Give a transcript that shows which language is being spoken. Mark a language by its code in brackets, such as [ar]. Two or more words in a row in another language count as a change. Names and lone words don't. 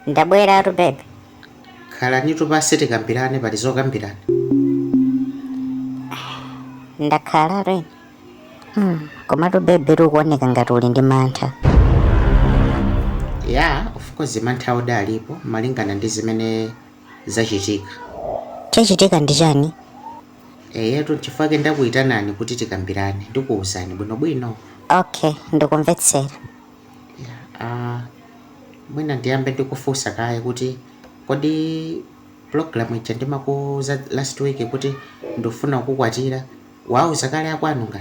[ny] Ndabwera babe. Khala nitu basi tikambirane pali zokambirana. Ndakhala reni. Komatu babe likuoneka ngati uli ndi mantha. Yeah, [en] of course [ny] mantha udalipo malingana ndi zimene zachitika. Chachitika ndi chani? Yetu chifukwa ndakuyitanani kuti tikambirane ndikuwuzani bwinobwino. Okay, ndikumvetsera. Mwina ndiyambe ndikufunsa kaye kuti kodi program ija ndimakuza [en] last week [ny] kuti ndifuna kukwatira wauza kale akwanu ngati?